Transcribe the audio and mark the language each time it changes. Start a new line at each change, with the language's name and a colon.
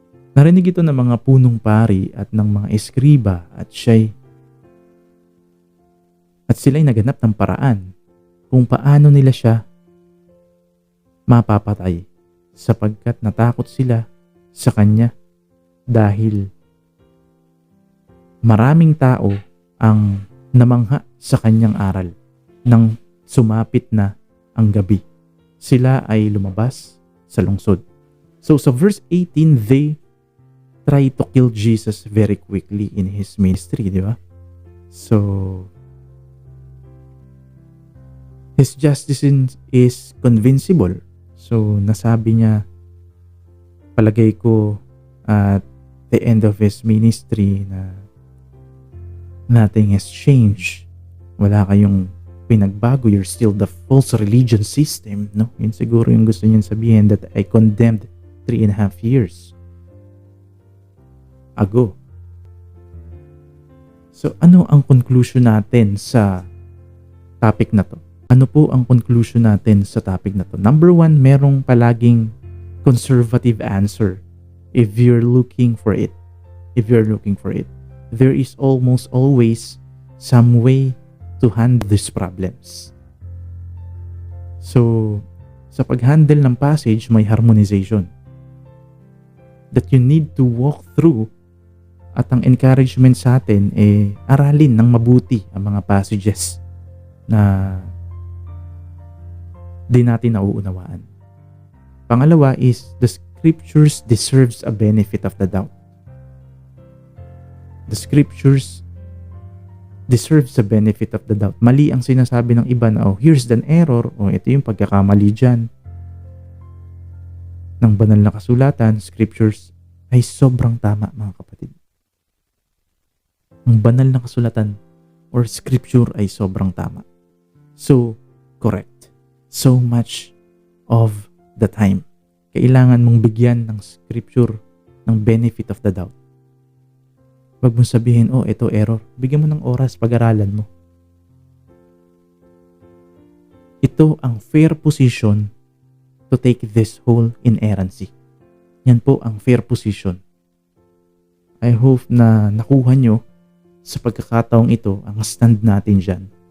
Filipino: Narinig ito ng mga punong pari at ng mga eskriba at sila'y naganap ng paraan kung paano nila siya mapapatay, sapagkat natakot sila sa kanya dahil maraming tao ang namangha sa kanyang aral. Nang sumapit na ang gabi, sila ay lumabas sa lungsod.
English: So sa verse 18, they try to kill Jesus very quickly in his ministry, di ba? So his justice is convincible. So
Filipino: nasabi niya, palagay ko
English: at the end of his ministry, na nothing has changed.
Filipino: Wala kayong pinagbago.
English: You're still the false religion system, no?
Filipino: Yun siguro yung gusto niyan sabihin,
English: that I condemned 3.5 years ago.
Filipino: So ano ang conclusion natin sa topic na to? Ano po ang conclusion natin sa topic na to?
English: Number 1,
Filipino: merong palaging
English: conservative answer if you're looking for it. There is almost always some way to handle these problems.
Filipino: So, sa pag-handle ng passage, may harmonization
English: that you need to walk through,
Filipino: at ang encouragement sa atin aralin ng mabuti ang mga passages na di natin nauunawaan.
English: Pangalawa is, the scriptures deserves a benefit of the doubt. The scriptures deserves a benefit of the doubt.
Filipino: Mali ang sinasabi ng iba na,
English: here's an error,
Filipino: ito yung pagkakamali dyan ng banal na kasulatan. Scriptures ay sobrang tama, mga kapatid. Ang banal na kasulatan or scripture ay sobrang tama.
English: So, correct. So much of the time,
Filipino: kailangan mong bigyan ng
English: scripture ng benefit of the doubt.
Filipino: Wag mong sabihin, ito error. Bigyan mo ng oras, pag-aralan mo.
English: Ito ang fair position to take this whole inerrancy.
Filipino: Yan po ang fair position.
English: I hope
Filipino: na nakuha nyo sa pagkakataong ito ang stand natin dyan.